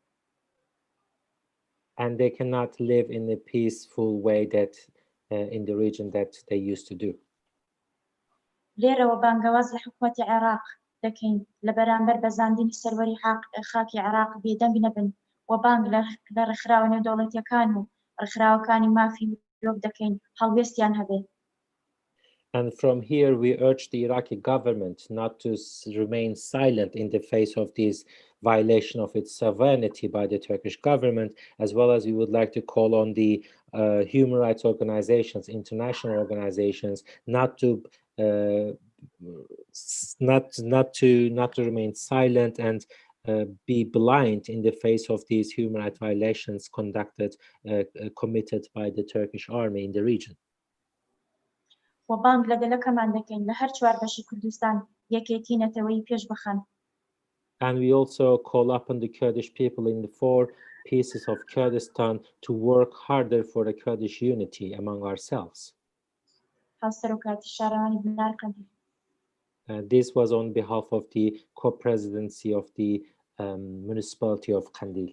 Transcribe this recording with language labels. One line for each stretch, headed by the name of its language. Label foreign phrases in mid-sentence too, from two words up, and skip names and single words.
English: And they cannot live in a peaceful way that in the region that they used to do.
Central Kurdish: لێرەوە بانگەواز لە حکوومەتی عێراق دەکەین لە بەرامبەر بەزاندنی سەروەری خاکی عێراق بێدەنگ نەبن و بانگ لە ڕێکخراوە نێودەوڵەتیەکان و ڕێکخراوەکانی مافی مرۆڤ دەکەین هەڵوێستیان هەبێ.
English: And from here, we urge the Iraqi government not to remain silent in the face of this violation of its sovereignty by the Turkish government, as well as we would like to call on the human rights organizations, international organizations, not to remain silent and be blind in the face of these human rights violations committed by the Turkish army in the region.
Central Kurdish: و بانگ لەگەلەکەمان دەکەین لە هەر چوار بەشی کوردستان یەکێتی نەتەوەی پێش بخەن.
English: And we also call upon the Kurdish people in the 4 pieces of Kurdistan to work harder for a Kurdish unity among ourselves. This was on behalf of the co-presidency of the municipality of Qendîl.